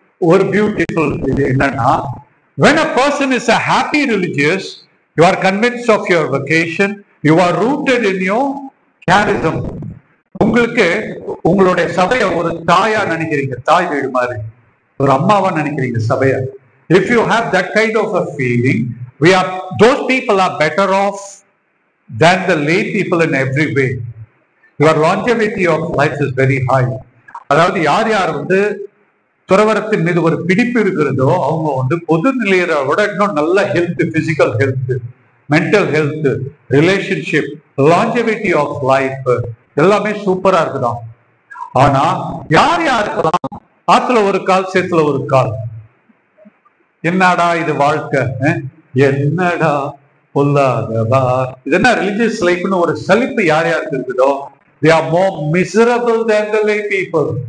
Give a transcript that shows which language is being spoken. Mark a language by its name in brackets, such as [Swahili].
[Tamil] ஒரு பியூட்டிஃபுல் இது என்னன்னா, [English] when a person is a happy religious, you are convinced of your vocation, you are rooted in your charism. [Tamil] உங்களுக்கு உங்களுடைய சபையை ஒரு தாயா நினைக்கிறீங்க, தாய் வீடு மாதிரி, ஒரு அம்மாவா நினைக்கிறீங்க சபையா. [English] If you have that kind of a feeling, those people are better off than the lay people in every way. Your longevity of life is very high. [Tamil] அதாவது யார் யார் துறவரத்தின் மீது ஒரு பிடிப்பு இருக்கிறதோ அவங்க பொது நிலையை விட இன்னும் நல்ல health, physical health, mental health, relationship, லாஞ்சவிட்டி of life எல்லாமே சூப்பரா இருக்குதான். ஆனா யார் யாருக்கெல்லாம் ஆத்துல ஒரு கால் சேத்துல ஒரு கால், என்னடா இது வாழ்க்கை, என்னடா பொல்லாதவா, இது என்ன ரிலிஜியஸ் லைஃப்னு ஒரு சலிப்பு யார் யாருக்கு இருக்குதோ, [English] they are more miserable than the lay people.